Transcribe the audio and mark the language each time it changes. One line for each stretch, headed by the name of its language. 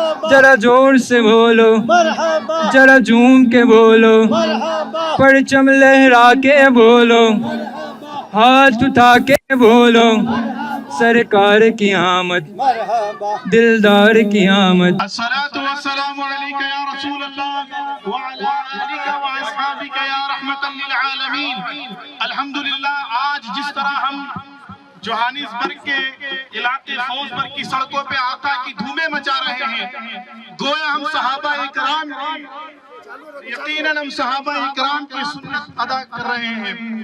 Urdu: ذرا زور سے بولو، ذرا جھوم کے بولو، پرچم لہرا کے بولو، ہاتھ اٹھا کے بولو. سرکار کی آمد، دلدار کی آمد.
Arabic: الصلاة والسلام عليك يا رسول الله وعلى آلك وأصحابك يا رحمة للعالمین.
Urdu: الحمدللہ آج جس طرح ہم جوہانسبرگ کے علاقے فوزبرگ کی سڑکوں پہ آقا کی دھومیں مچا رہے ہیں، گویا ہم صحابہ اکرام یقیناً ہم صحابہ اکرام کی سنت ادا کر رہے ہیں.